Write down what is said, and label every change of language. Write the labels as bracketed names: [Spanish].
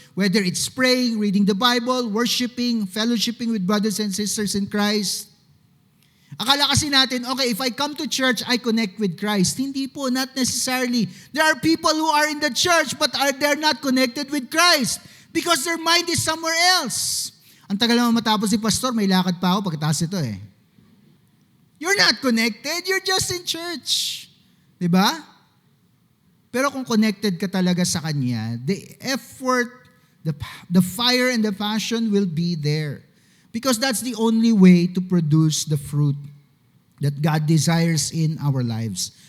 [English] Whether it's praying, reading the Bible, worshiping, fellowshipping with brothers and sisters in Christ. [Filipino] Akala kasi natin, [English] okay, if I come to church, I connect with Christ. [Filipino] Hindi po, [English] not necessarily. There are people who are in the church but they're not connected with Christ because their mind is somewhere else. [Filipino] Ang tagal naman matapos si pastor, may lakad pa ako pagkatapos ito eh. [English] You're not connected, you're just in church. Diba? [Filipino] Pero kung connected ka talaga sa Kanya, [English] the effort, the fire and the passion will be there. Because that's the only way to produce the fruit that God desires in our lives.